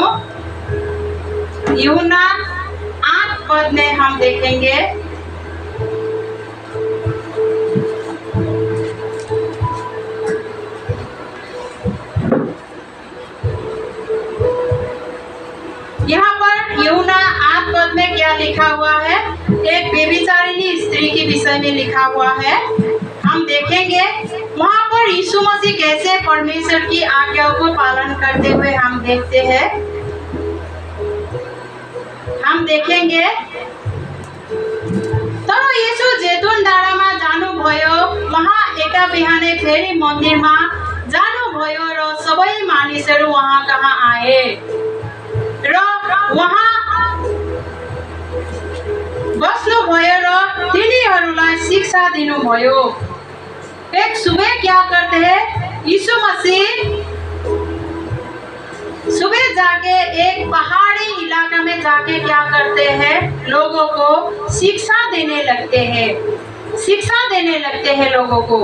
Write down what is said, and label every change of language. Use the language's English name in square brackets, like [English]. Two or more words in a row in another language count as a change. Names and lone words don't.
[Hindi] यूहन्ना 8 पद में हम देखेंगे, यहाँ पर यूहन्ना 8 पद में क्या लिखा हुआ है, एक व्यभिचारिणी स्त्री के विषय में लिखा हुआ है। हम देखेंगे परमेश्वर की आज्ञाओं को पालन करते हुए हम देखते हैं, हम देखेंगे। [Nepali] तर यीशु जैतून डाँडामा जानुभयो, वहाँ एका बिहानै फेरि मन्दिरमा जानुभयो र सबै मानिसहरू वहाँ कहाँ आए र वहाँ बस्नुभयो र तिनीहरूलाई शिक्षा दिनुभयो। [Hindi] एक सुबह क्या करते हैं, यीशु मसीह सुबह जाके एक पहाड़ी इलाका में जाके क्या करते हैं, लोगों को शिक्षा देने लगते हैं, शिक्षा देने लगते हैं लोगों को।